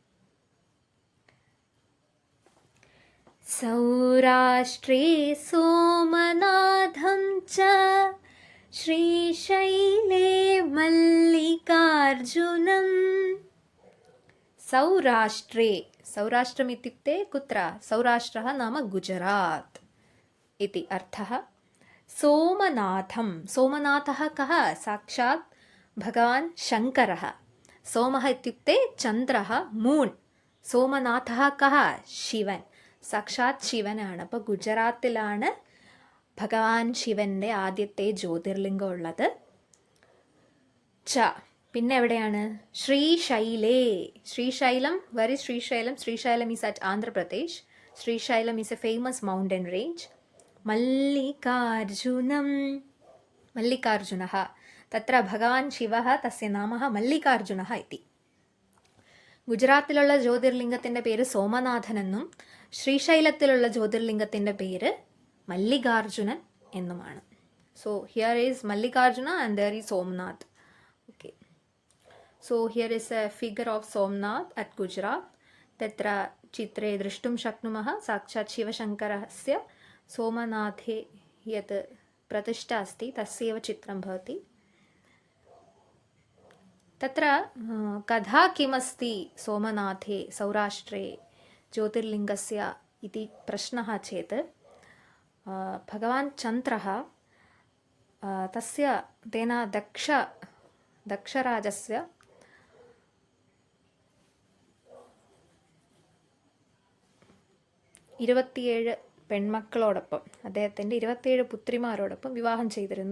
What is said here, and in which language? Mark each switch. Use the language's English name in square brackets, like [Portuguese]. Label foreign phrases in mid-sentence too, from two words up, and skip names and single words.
[Sanskrit] सौराष्ट्रे सोमनाथं च श्रीशैले मल्लिकार्जुनम्. सौराष्ट्रम् इत्युक्ते कुत्र? सौराष्ट्रः नाम गुजरात् इति अर्थः. सोमनाथः कः? साक्षात् भगवान् शङ्करः. सोमः इत्युक्ते चन्द्रः, मून्. सोमनाथः कः? शिवൻ. [Malayalam] സാക്ഷാത് ശിവനാണ്. അപ്പോൾ ഗുജറാത്തിലാണ് ഭഗവാൻ ശിവൻ്റെ ആദ്യത്തെ ജ്യോതിർലിംഗം ഉള്ളത്. പിന്നെ എവിടെയാണ്? ശ്രീശൈലം. [English] Very Srisailam is at Andhra Pradesh. Srisailam is a famous mountain range. [Sanskrit] मल्लिकार्जुनः तत्र भगवान् शिवः तस्य नामः मल्लिकार्जुनः इति. [Malayalam] ഗുജറാത്തിലുള്ള ജ്യോതിർലിംഗത്തിൻ്റെ പേര് സോമനാഥൻ എന്നും ശ്രീശൈലത്തിലുള്ള ജ്യോതിർലിംഗത്തിൻ്റെ പേര് മല്ലികാർജുനൻ എന്നുമാണ്. [English] So here is Mallikarjuna and there is Somnath. Okay. So here is a figure of Somnath at Gujarat. [Sanskrit] तत्र चित्रे द्रष्टुं शक्नुमः साक्षात् शिवशङ्करस्य सोमनाथे यत् प्रतिष्ठा अस्ति तस्यैव चित्रं भवति. तत्र कथा किमस्ति सोमनाथे सौराष्ट्रे ज्योतिर्लिङ्गस्य इति प्रश्नः चेत् भगवान् चन्द्रः तस्य तेन दक्षराजस्य [Malayalam] 27 പെൺമക്കളോടൊപ്പം അദ്ദേഹത്തിൻ്റെ 27 പുത്രിമാരോടൊപ്പം വിവാഹം ചെയ്തിരുന്നു.